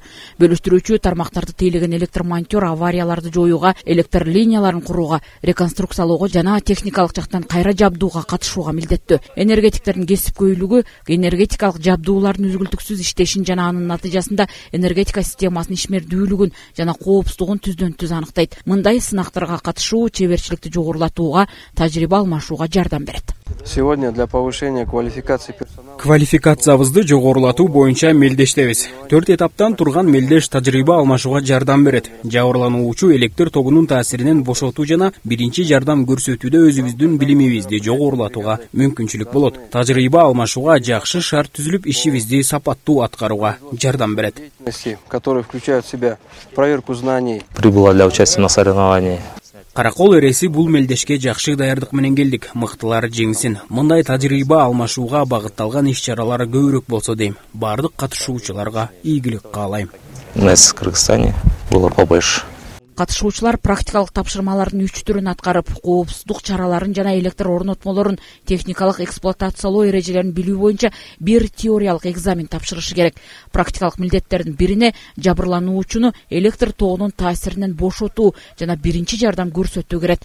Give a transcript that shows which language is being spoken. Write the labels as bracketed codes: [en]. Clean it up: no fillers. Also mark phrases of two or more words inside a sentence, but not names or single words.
[ky] Бөлүштүрүүчү тармактарды тейлеген электромонтер аварияларды жоюуга, электр линияларын курууга, реконструкциялоого жана техникалык жактан кайра жабдууга катышууга милдеттүү. Энергетиктердин кесипкөйлүгү энергетикалык жабдуулардын үзгүлтүксүз иштешин жана анын натыйжасында энергетика системасынын ишмердүүлүгүн жана коопсуздугун түздөн-түз аныктайт. Мындай сынактарга катышуу чеберчиликти жогорулатууга, тажрыйба алмашууга жардам берет. [ru] Сегодня для повышения квалификации персонала [ky] Квалификациябызды жогорулатуу боюнча мелдештебиз. 4 этаптан турган мелдеш тажрыйба алмашууга жардам берет. Жабырлануучу электр тогунун таасиринен бошотуу жана биринчи жардам көрсөтүүдө өзүбүздүн билимибизди жогорулатууга мүмкүнчүлүк болот. Тажрыйба алмашууга жакшы шарт түзүлүп, ишибизди сапаттуу аткарууга жардам берет. [ru] которые включают в себя проверку знаний. Прибыла для участия на соревновании. [ky] Каракол эреси бул мелдешке жакшы даярдык менен келдик. Мыктылар жеңсин. Мындай тажрыйба алмашууга багытталган иш-чаралар көбүрөөк болсо дейм. Бардык катышуучуларга ийгилик каалайм. [ru] У нас в Кыргызстане было побольше. [ky] Катышуучулар практикалык тапшырмалардын 3 түрүн аткарып, коопсуздук чараларын жана электр орнотмолорун техникалык эксплуатациялоо эрежелерин билүү боюнча бир теориялык экзамен тапшырышы керек. Практикалык милдеттердин бирине жабырлануучуну электр тогунун таасиринен бошотуу жана биринчи жардам көрсөтүү кирет.